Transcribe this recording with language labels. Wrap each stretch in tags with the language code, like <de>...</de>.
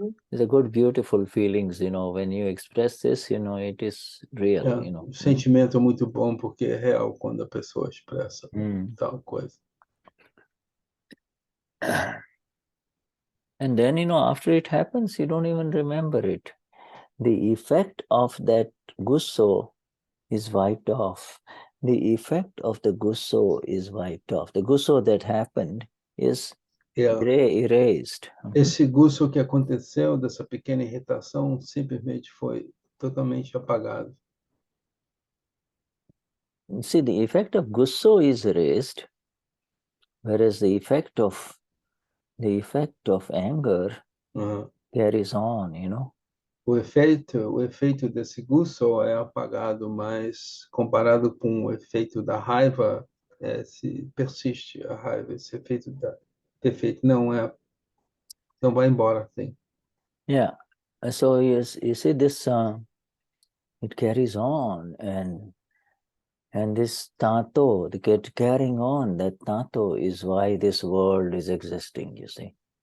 <en>It's a good, beautiful feelings, when you express this, it is real,</en> <pt>O sentimento é muito bom porque é real quando a pessoa expressa tal coisa.</pt> <en>And then, after it happens, you don't even remember it. The effect of that Gusso is wiped off. The effect of the Gusso is wiped off. The Gusso that happened is erased.</en> <pt>Esse Gusso que aconteceu, dessa pequena irritação, simplesmente foi totalmente apagado.</pt> <en>See, the effect of Gusso is erased, whereas the effect of anger carries on,</en> <pt>O efeito desse Gusso é apagado, mas comparado com o efeito da raiva, se persiste a raiva, esse efeito não vai embora, sim.</pt> <en>Yeah, so you see this, it carries on, and this Taanto, carrying on, that Taanto is why this world is existing, you see.</en>